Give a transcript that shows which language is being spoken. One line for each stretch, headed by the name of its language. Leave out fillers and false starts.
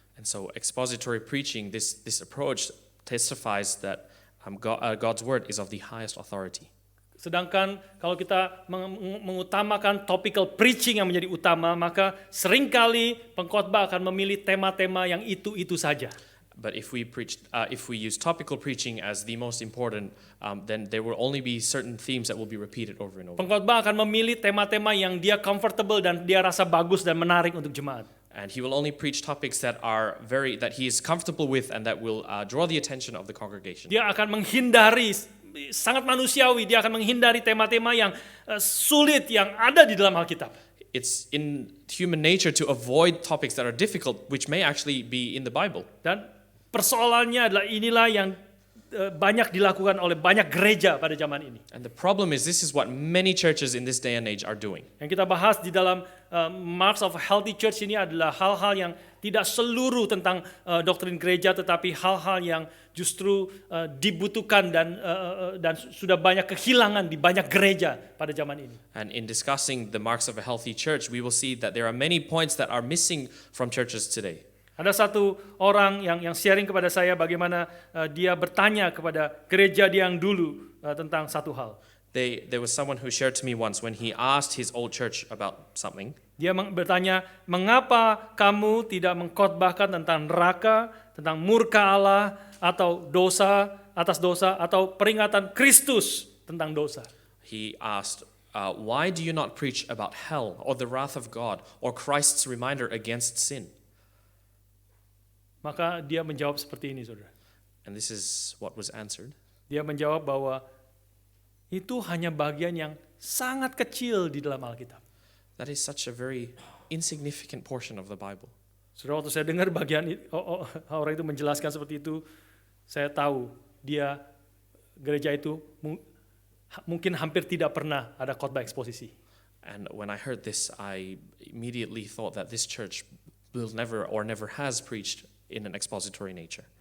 English: and so expository preaching, this approach testifies that God's word is of the highest authority.
Indonesian: Sedangkan kalau kita mengutamakan topical preaching yang menjadi utama, maka seringkali pengkhotbah akan memilih tema-tema yang itu-itu saja.
English: But if we use topical preaching as the most important, then there will only be certain themes that will be repeated over and over.
Indonesian: Pengkhotbah akan memilih tema-tema yang dia comfortable dan dia rasa bagus dan menarik untuk jemaat.
English: And he will only preach topics that he is comfortable with and that will draw the attention of the congregation.
Indonesian: Dia akan menghindari, sangat manusiawi, dia akan menghindari tema-tema yang sulit yang ada di dalam Alkitab.
English: It's in human nature to avoid topics that are difficult, which may actually be in the Bible.
Indonesian: Dan persoalannya adalah inilah yang banyak dilakukan oleh banyak gereja pada zaman ini.
English: And the problem is this is what many churches in this day and age are doing.
Indonesian: Yang kita bahas di dalam Marks of a Healthy Church ini adalah hal-hal yang tidak seluruh tentang doktrin gereja, tetapi hal-hal yang justru dibutuhkan dan sudah banyak kehilangan di banyak gereja pada zaman ini.
English: And in discussing the marks of a healthy church, we will see that there are many points that are missing from churches today.
Indonesian: Ada satu orang yang sharing kepada saya bagaimana dia bertanya kepada gereja dia yang dulu tentang satu hal.
English: There was someone who shared to me once when he asked his old church about something.
Indonesian: Dia bertanya, mengapa kamu tidak mengkhotbahkan tentang neraka, tentang murka Allah, atau dosa atas dosa, atau peringatan Kristus tentang dosa?
English: He asked, why do you not preach about hell or the wrath of God or Christ's reminder against sin?
Indonesian: Maka dia menjawab seperti ini, saudara.
English: And this is what was answered.
Indonesian: Dia menjawab bahwa itu hanya bagian yang sangat kecil di dalam Alkitab.
English: That is such a very insignificant portion of the Bible.
Indonesian: Saudara, waktu saya dengar bagian orang itu menjelaskan seperti itu, saya tahu gereja itu mungkin hampir tidak pernah ada khotbah eksposisi.
English: And when I heard this, I immediately thought that this church will never has preached in an expository nature.